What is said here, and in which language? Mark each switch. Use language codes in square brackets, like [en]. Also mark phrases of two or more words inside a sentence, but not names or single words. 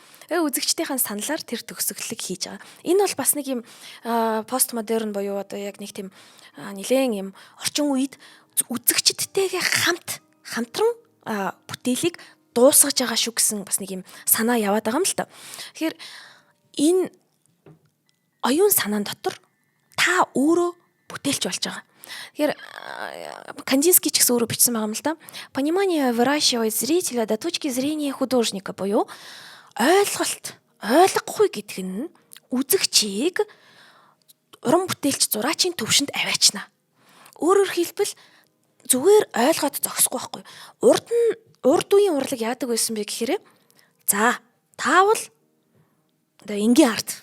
[mn] Үзэгчдийн саналаар тэр төгсгөлийг хийж байгаа. Энэ бол бас нэг юм постмодерн буюу одоо яг нэг тийм нэлээд юм орчин үед үзэгчдтэйгээ хамтран бүтээлийг дуусгаж байгаа шүү гэсэн бас нэг юм санаа яваад байгаа юм л та. Тэгэхээр энэ оюун санаан дотор та өөрөө бүтээлч болж байгаа. Тэгэхээр Кандинский ч гэсэн өөрөө бичсэн байгаа юм л да. [ru] Понимание выращивает зрителя до точки зрения художника [mn] буюу ойлгохгүй гэдэг нь үзэгчийг уран бүтээлч зураачийн төвшөнд аваачна. Өөрөөр хэлбэл зүгээр ойлгоод зогсохгүй байхгүй. Урд үеийн урлаг яадаг байсан бэ гэхээр за таавал одоо энгийн арт.